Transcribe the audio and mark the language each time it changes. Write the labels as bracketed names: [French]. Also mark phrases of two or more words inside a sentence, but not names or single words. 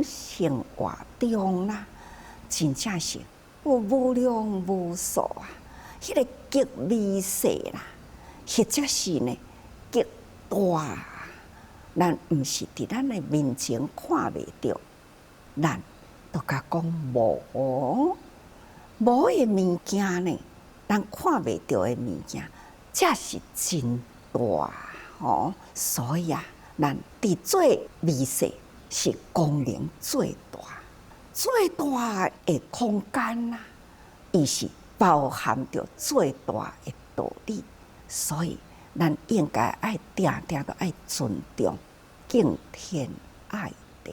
[Min Nan Chinese] 生活中啦，真正是有无量无数啊，迄个极微细啦，或者是呢极大，咱毋是伫咱诶面前看袂到，咱都甲讲无诶物件呢，咱看袂到诶物件，才是真大吼。所以啊，咱伫最微细是功能最大。最大的空间啊，伊是包含着最大的道理，所以咱应该爱定定都爱尊重、敬天爱地。